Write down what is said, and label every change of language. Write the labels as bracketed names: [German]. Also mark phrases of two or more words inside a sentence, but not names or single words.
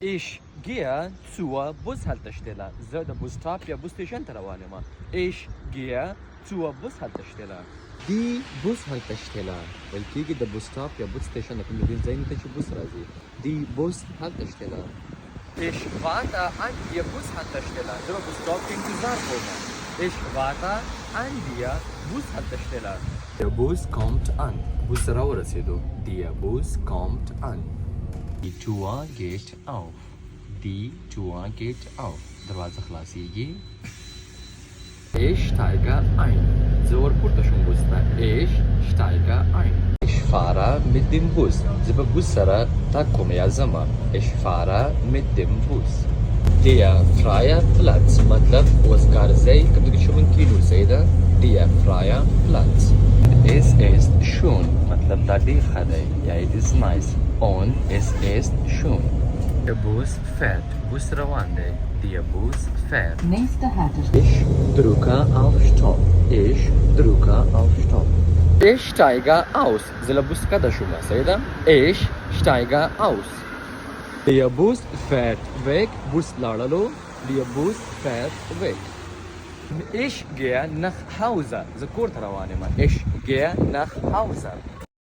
[German] Ich gehe zur Bushaltestelle. [Pashto] زه د بس سټاپ یا بس سټیشن ته روان یم. [German] Ich gehe zur Bushaltestelle. Die Bushaltestelle [Pashto] ویل کېږي د بس سټاپ یا بس سټیشن د کوم ځای نه چې بس راځي. [German] Die Bushaltestelle. Ich warte an der Bushaltestelle. [Pashto] زه به بس سټاپ کې انتظار کوم. [German] Ich warte an der Bushaltestelle. Der Bus kommt an. [Pashto] بس راورسېدو. [German] Der Bus kommt an. Die Tür geht auf. Die Tür geht auf. [Pashto] دروازه خلاصیږي. [German] Ich steige ein. [Pashto] زه ورپورته شوم بس ته. [German] Ich steige ein. Ich fahre mit dem Bus. [Pashto] زه په بس سره تګ کوم یا ځمه. [German] Ich fahre mit dem Bus. Der freie Platz [Pashto] مطلب وزګارځی کوم چې شومن کینو ځای ده. [German] Der freie Platz. Es ist schön [Pashto] مطلب دا ډېر ښه دی یا [English] it is nice. [German] Und es ist schön. Der Bus fährt. [Pashto] Bus روان دی. [German] Der Bus fährt. Nächste Haltestelle. Ich drücke auf Stopp. Ich drücke auf Stopp. Ich steige aus. [Pashto] زه له بس کډه شوم صحیح ده. [German] Ich steige aus. Der Bus fährt weg. [Pashto] بس لاړلو. [German] Der Bus fährt weg. Ich gehe nach Hause. [Pashto] زه کور ته روان یم. [German] Ich gehe nach Hause.